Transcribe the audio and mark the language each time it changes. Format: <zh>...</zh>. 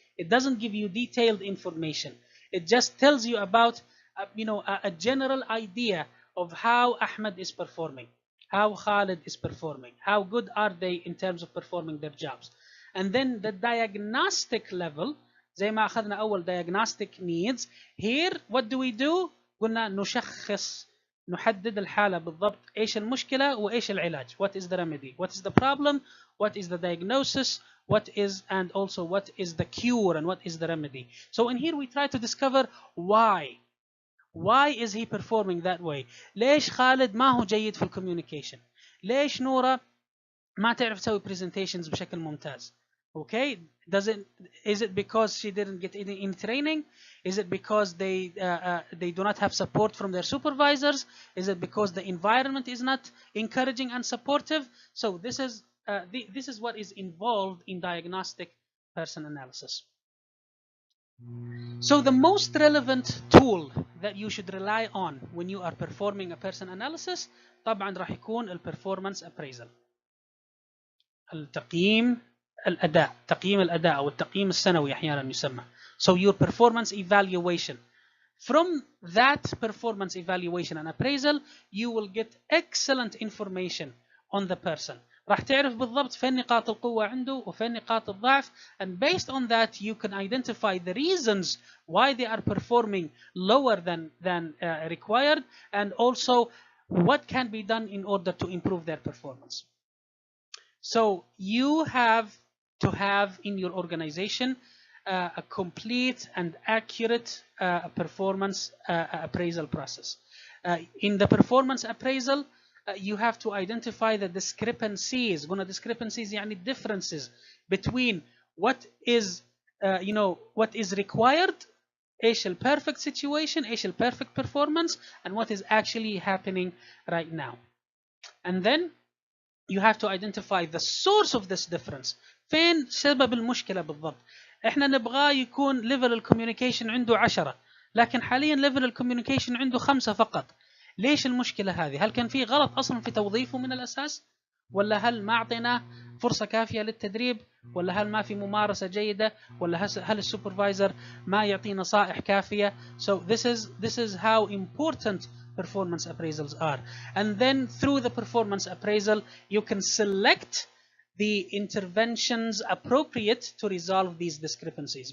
<en>It doesn't give you detailed information. It just tells you about a general idea of how Ahmed is performing, how Khalid is performing, how good are they in terms of performing their jobs. And then the diagnostic level,</en> <ar>زي ما أخذنا أول</ar> <en>diagnostic needs. Here, what do?</en> <ar>قلنا نشخص، نحدد الحالة بالضبط، إيش المشكلة وإيش العلاج.</ar> <en>What is the remedy? What is the problem? What is the diagnosis? And also what is the cure and what is the remedy? So in here we try to discover why. Why is he performing that way?</en> <ar>ليش خالد ما هو جيد في الكوميونيكيشن؟ ليش نورة ما تعرف تسوي presentations بشكل ممتاز؟</ar> <en>Okay, is it because she didn't get any training? Is it because they do not have support from their supervisors? Is it because the environment is not encouraging and supportive? So this is what is involved in diagnostic person analysis. So the most relevant tool that you should rely on when you are performing a person analysis</en> <ar>طبعا راح يكون البرفورمانس</ar> <en>appraisal.</en> <ar>التقييم تقييم الأداء أو التقييم السنوي أحيانا يسمى.</ar> <en>So your performance evaluation. From that performance evaluation and appraisal, you will get excellent information on the person.</en> <ar>راح تعرف بالضبط فين نقاط القوة عنده وفين نقاط الضعف,</ar> <en>and based on that you can identify the reasons why they are performing lower than required, and also what can be done in order to improve their performance. So you have to have in your organization a complete and accurate performance appraisal process. In the performance appraisal, you have to identify the discrepancies.</en> <ar>قلنا</ar> <en>discrepancies</en> <ar>يعني</ar> <en>differences between what is what is required,</en> <ar>ايش ال</ar> <en>perfect situation, ايش ال perfect performance, and what is actually happening right now. And then you have to identify the source of this difference.</en> <ar>فين سبب المشكلة بالضبط؟ احنا نبغاه يكون level الكوميونيكيشن عنده 10 لكن حاليا level الكوميونيكيشن عنده 5 فقط. ليش المشكلة هذه؟ هل كان في غلط أصلا في توظيفه من الأساس؟ ولا هل ما أعطيناه فرصة كافية للتدريب؟ ولا هل ما في ممارسة جيدة؟ ولا هل السوبرفايزر ما يعطي نصائح كافية؟</ar> <en>So this is how important performance appraisals are. And then through the performance appraisal, you can select the interventions appropriate to resolve these discrepancies.</en>